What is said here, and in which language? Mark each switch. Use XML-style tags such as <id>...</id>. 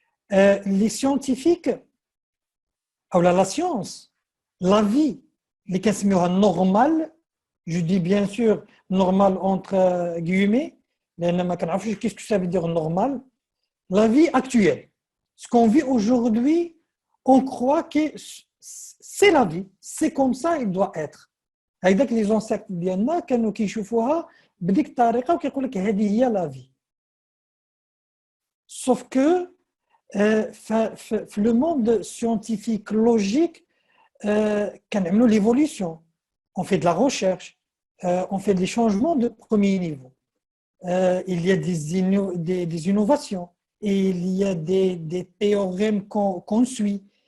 <fr>Les scientifiques, la science, la vie, les cas normal, je dis bien sûr normal entre guillemets, qu'est-ce que ça veut dire normal? La vie actuelle. Ce qu'on vit aujourd'hui, on croit que c'est la vie, c'est comme ça il doit être.</fr> <ar>هيداك les ancêtres ديالنا كانوا كيشوفوها بديك الطريقه وكيقول لك هذه هي la vie.</ar> <fr>Sauf que le monde scientifique logique</fr> <ar>كنعملوا</ar> <fr>l'évolution, on fait de la recherche, on fait des changements de premier niveau. Il y a des innovations et il y a des théorèmes qu'on suit.</fr>